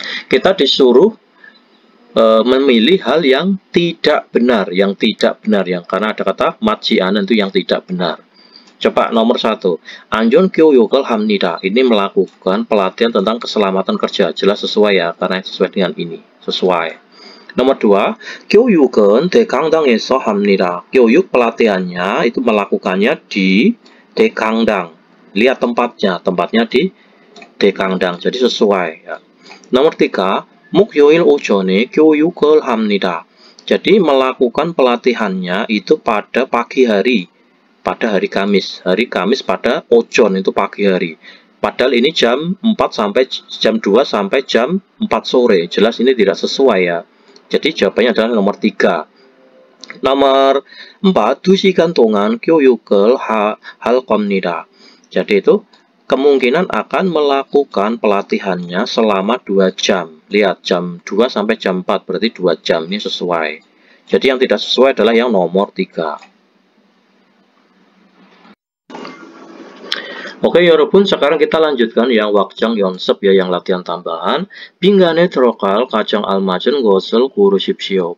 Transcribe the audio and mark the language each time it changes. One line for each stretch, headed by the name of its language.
Indonesian: Kita disuruh memilih hal yang tidak benar, yang karena ada kata majianan itu yang tidak benar. Coba nomor 1.
Korean: 안전 교육을 합니다.
Indonesian: Ini melakukan pelatihan tentang keselamatan kerja. Jelas sesuai ya, karena sesuai dengan ini. Sesuai. Nomor 2.
Korean: 교육은 대강당에서 합니다.
Indonesian: 교육 pelatihannya itu melakukannya di Dekangdang. Lihat tempatnya di Dekangdang. Jadi sesuai ya. Nomor 3.
Korean: 목요일 오전에 교육을 합니다.
Indonesian: Jadi melakukan pelatihannya itu pada pagi hari. Pada hari Kamis pada ojon itu pagi hari. Padahal ini jam 2 sampai jam 4 sore. Jelas ini tidak sesuai ya. Jadi jawabannya adalah nomor 3. Nomor 4.
Korean: 2시간 동안 교육을 할 겁니다.
Indonesian: Jadi itu kemungkinan akan melakukan pelatihannya selama 2 jam. Lihat jam 2 sampai jam 4 berarti 2 jam, ini sesuai. Jadi yang tidak sesuai adalah yang nomor 3. Oke, 여러분, sekarang kita lanjutkan yang wakjang 연습 ya, yang latihan tambahan.
Korean: 빈간에 들어갈 가장 알맞은 것을 고르십시오.